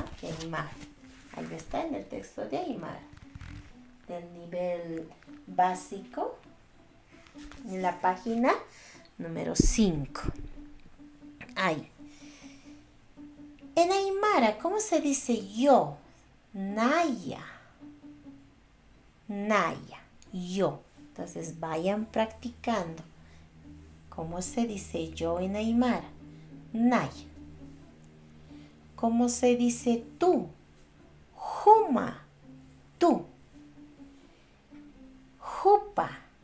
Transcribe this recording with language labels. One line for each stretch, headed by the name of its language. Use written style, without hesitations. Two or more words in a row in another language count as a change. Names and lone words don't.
Spanish: De Aymara. Ahí está en el texto de Aymara. Del nivel básico, en la página número 5. Ahí. En Aymara, ¿cómo se dice yo?
Aymara: Naya. Naya.
Spanish: Yo. Entonces vayan practicando. ¿Cómo se dice yo en Aymara?
Aymara: Naya.
Spanish: ¿Cómo se dice tú?
Aymara: Juma. Tú. Jupa.